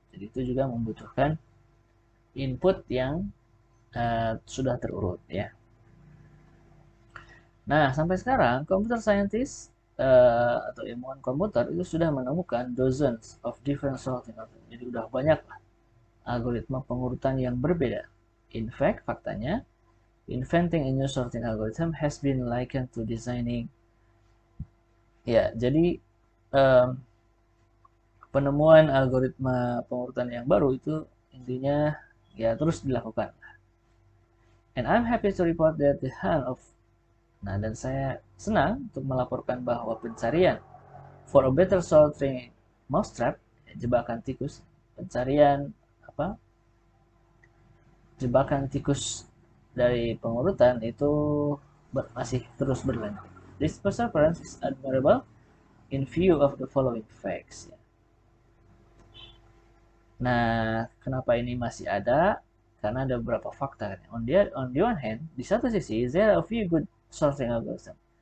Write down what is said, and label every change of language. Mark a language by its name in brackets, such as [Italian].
[Indonesian] Jadi itu juga membutuhkan input yang sudah terurut ya. Nah, sampai sekarang computer scientist atau ilmuwan komputer itu sudah menemukan [English] dozens of different sorting algorithms. [Indonesian] Jadi udah banyak algoritma pengurutan yang berbeda. [English] In fact, faktanya, inventing a new sorting algorithm has been likened to designing. [Indonesian] Ya, jadi penemuan algoritma pengurutan yang baru itu intinya ya terus dilakukan. [English] And I'm happy to report that the hand of. [Indonesian] Nah, dan saya senang untuk melaporkan bahwa pencarian [English] for a better sorting [Indonesian] mousetrap, jebakan tikus, pencarian jebakan tikus dari pengurutan itu masih terus berlanjut. [English] This perseverance is admirable in view of the following facts. [Indonesian] Nah, kenapa ini masih ada? Karena ada beberapa fakta. [English] On the one hand, [Indonesian] di satu sisi, [English] there are a few good sorting algorithm.